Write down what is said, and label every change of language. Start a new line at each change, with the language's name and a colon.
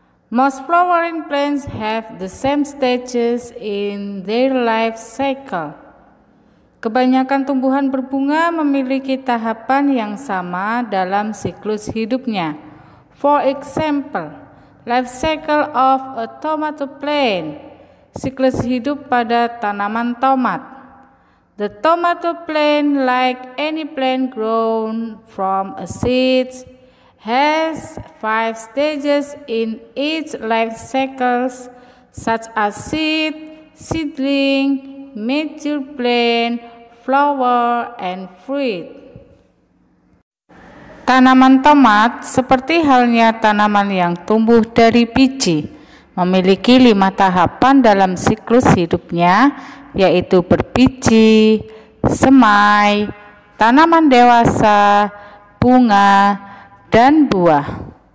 English: Most flowering plants have the same stages in their life cycle.
Indonesian: Kebanyakan tumbuhan berbunga memiliki tahapan yang sama dalam siklus hidupnya.
English: For example, life cycle of a tomato plant.
Indonesian: Siklus hidup pada tanaman tomat.
English: The tomato plant, like any plant grown from a seed, has 5 stages in its life cycles, such as seed, seedling, mature plant, flower, and fruit.
Indonesian: Tanaman tomat seperti halnya tanaman yang tumbuh dari biji, memiliki 5 tahapan dalam siklus hidupnya, yaitu berbiji, semai, tanaman dewasa, bunga, dan buah.